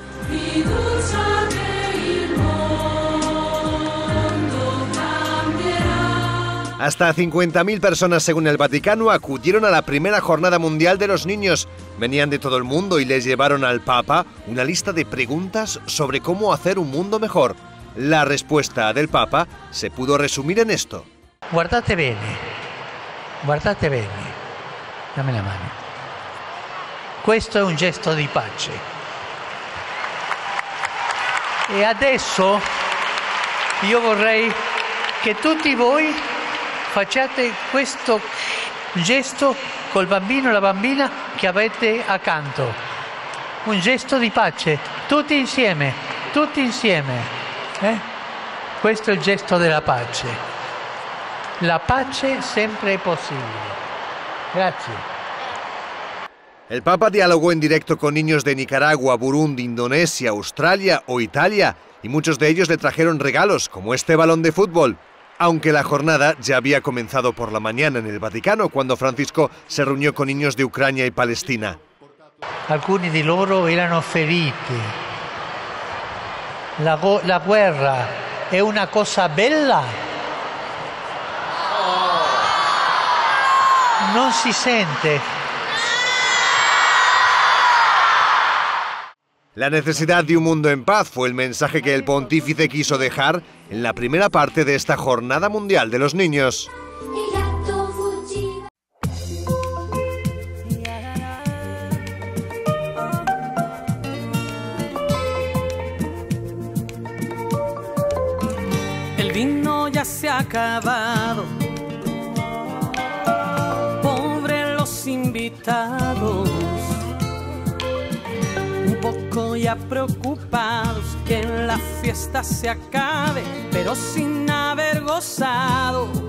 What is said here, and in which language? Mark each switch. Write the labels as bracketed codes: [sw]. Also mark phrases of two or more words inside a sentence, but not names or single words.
[es] Hasta 50.000 personas, según el Vaticano, acudieron a la primera jornada mundial de los niños. Venían de todo el mundo y les llevaron al Papa una lista de preguntas sobre cómo hacer un mundo mejor. La respuesta del Papa se pudo resumir en esto. [it] Guardate bene, guardate bene. Dammi la mano. Questo è un gesto di pace. E adesso io vorrei che tutti voi facciate questo gesto col bambino e la bambina che avete accanto. Un gesto di pace, tutti insieme, tutti insieme. Questo è il gesto della pace. La pace sempre è possibile. Grazie. [es] El Papa dialogó en directo con niños de Nicaragua, Burundi, Indonesia, Australia o Italia, y muchos de ellos le trajeron regalos, como este balón de fútbol. Aunque la jornada ya había comenzado por la mañana en el Vaticano, cuando Francisco se reunió con niños de Ucrania y Palestina. [it] Alcuni di loro erano feriti. La guerra è una cosa bella. Non si sente. [es] La necesidad de un mundo en paz fue el mensaje que el pontífice quiso dejar en la primera parte de esta Jornada Mundial de los Niños. El vino ya se ha acabado, pobre los invitados, un poco ya preocupados que la fiesta se acabe, pero sin haber gozado.